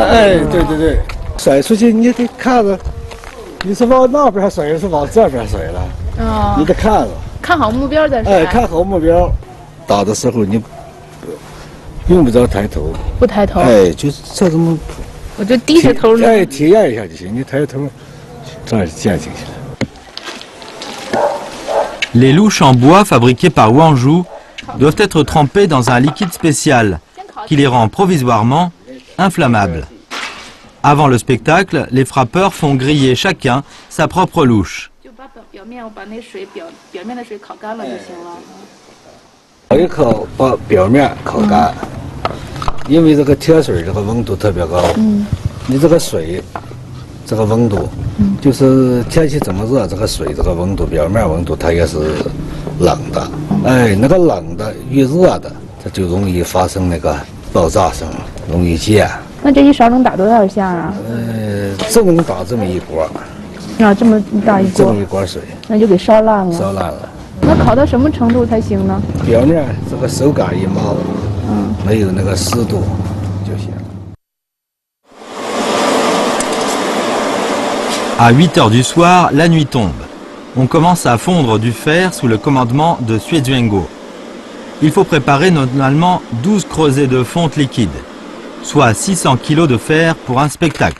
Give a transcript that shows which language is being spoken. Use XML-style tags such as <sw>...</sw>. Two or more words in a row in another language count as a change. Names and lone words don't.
<zh>对对对，甩出去你得看着，你是往那边甩还是往这边甩了？你得看着。看好目标再甩。看好目标。打的时候你用不着抬头。不抬头。就是这种。我就低着头。体验一下就行。你抬头，这样见进去了。</zh> <fr>Les louches en bois fabriquées par Wanzhou doivent être trempés dans un liquide spécial qui les rend provisoirement inflammables. Avant le spectacle, les frappeurs font griller chacun sa propre louche.</fr> <zh>一口把表面烤干，因为这个铁水这个温度特别高，你这个水这个温度，就是天气这么热，这个水这个温度表面温度它也是冷的。那个冷的越热的，它就容易发生那个爆炸声，容易溅。那这一勺能打多少下啊？这能打这么一锅。啊，这么大一这锅，么一锅水，那就给烧烂了。烧烂了。那烤到什么程度才行呢？表面这个手感一毛，没有那个湿度就行。</zh> <fr>À 8 heures du soir, la nuit tombe. On commence à fondre du fer sous le commandement de Suezuengo. Il faut préparer normalement 12 creusets de fonte liquide, soit 600 kg de fer pour un spectacle.</fr>